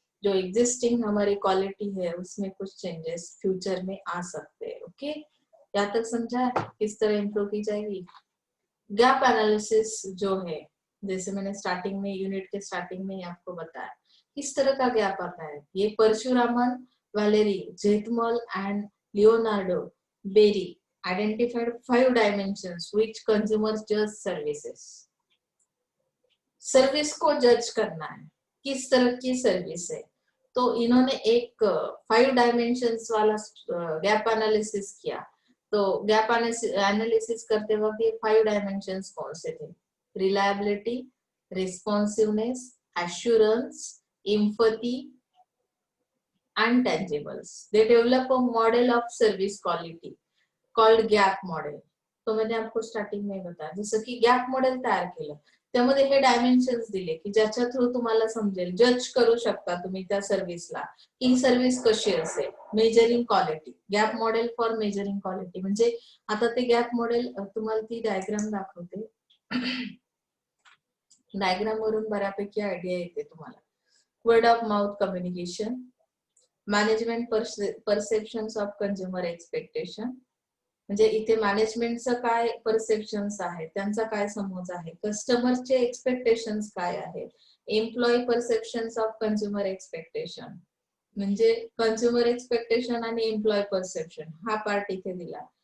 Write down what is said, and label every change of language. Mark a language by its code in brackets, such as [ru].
[hi] जो एग्जिस्टिंग हमारी क्वालिटी है उसमें कुछ चेंजेस फ्यूचर में आ सकते हैं. ओके, यहाँ तक समझा किस तरह इम्प्रूव की जाएगी. गैप एनालिसिस जो है, जैसे मैंने स्टार्टिंग में, यूनिट के स्टार्टिंग में ही आपको बताया किस तरह का गैप आता है. [en] ये Parasuraman, Valerie, Zetmal and Leonardo Berry identified 5 dimensions which consumers judge services. [hi] Service को जज करना है, किस तरह की सर्विस है, तो इन्होंने एक 5 डायमेंशंस वाला गैप एनालिसिस किया. तो गैप एनालिसिस करते वक्त ये 5 डायमेंशंस कौन से थे, reliability, responsiveness, assurance, empathy and tangibles. [en] They develop a model of service quality called gap model. [hi] तो मैंने आपको स्टार्टिंग में बताया. [mr] जसं की गॅप मॉडेल तयार केलं, त्यामध्ये हे डायमेन्शन्स दिले की ज्याच्या थ्रू तुम्हाला समजेल, जज करू शकता तुम्ही त्या सर्व्हिसला की ही सर्व्हिस कशी असेल. [en] Measuring quality, gap model for measuring quality. [mr] म्हणजे आता ते गॅप मॉडेल तुम्हाला ती डायग्राम दाखवते. डायग्राम वरून बऱ्यापैकी आयडिया येते तुम्हाला. [en] word of mouth communication, management perceptions of consumer expectation, [mr] म्हणजे इथे मॅनेजमेंटचं काय परसेप्शन्स आहेत, त्यांचा काय समज आहे, कस्टमरचे एक्सपेक्टेशन्स काय आहेत, [en] employee perceptions of consumer expectation, [mr] म्हणजे कंझ्युमर एक्सपेक्टेशन आणि एम्प्लॉय परसेप्शन हा पार्ट इथे दिला.